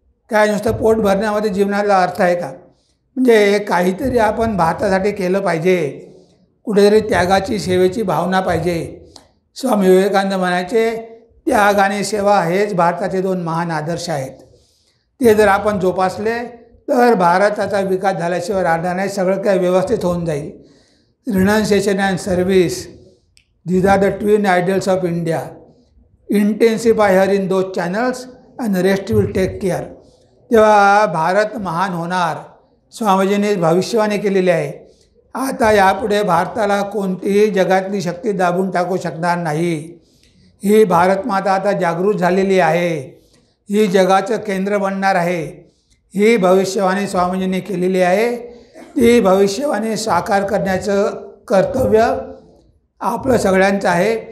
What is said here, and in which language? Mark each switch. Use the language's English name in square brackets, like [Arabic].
[Marathi] काय नुसतं पोट भरण्यामध्ये जीवनाला अर्थ आहे का? म्हणजे काहीतरी आपण भारतासाठी केलं पाहिजे. कुठेतरी त्यागाची सेवेची भावना पाहिजे. स्वामी विवेकानंद म्हणायचे, त्याग आणि सेवा हेच भारताचे 2 महान आदर्श आहेत. ते जर आपण जोपासले तर भारताचा विकास झाल्याशिवाय राहणार नाही. सगळं काही व्यवस्थित होऊन जाईल. [English] Renunciation and service, these are the twin ideals of India. Intensify her in those channels and the rest will take care. [Marathi] तेव्हा भारत महान होणार. स्वामीजींनी भविष्यवाणी केलेली आहे. आता यापुढे भारताला कोणतीही जगातली शक्ती दाबून टाकू शकणार नाही. ही भारत माता आता जागृत झालेली आहे. ही जगाचं केंद्र बनणार आहे. ही भविष्यवाणी स्वामीजींनी केलेली आहे. ती भविष्यवाणी साकार करण्याचं कर्तव्य आपलं सगळ्यांचं आहे.